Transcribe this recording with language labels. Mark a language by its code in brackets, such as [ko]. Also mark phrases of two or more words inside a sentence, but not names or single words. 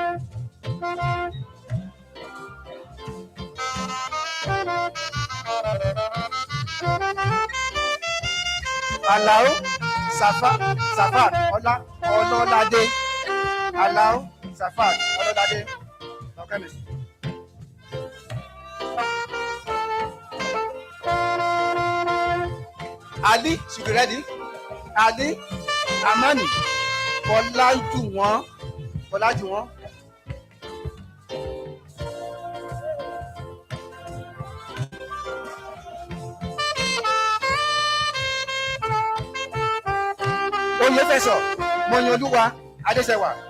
[yo] Alao Safat Ọlọ́ládé. Alao Safat Ọlọ́ládé. Chemist. [en] Ali should be ready. [yo] Ali Amani Fọlájúwọ̀n. Oyefẹsọ Mọyọlúwa Adéṣẹwà.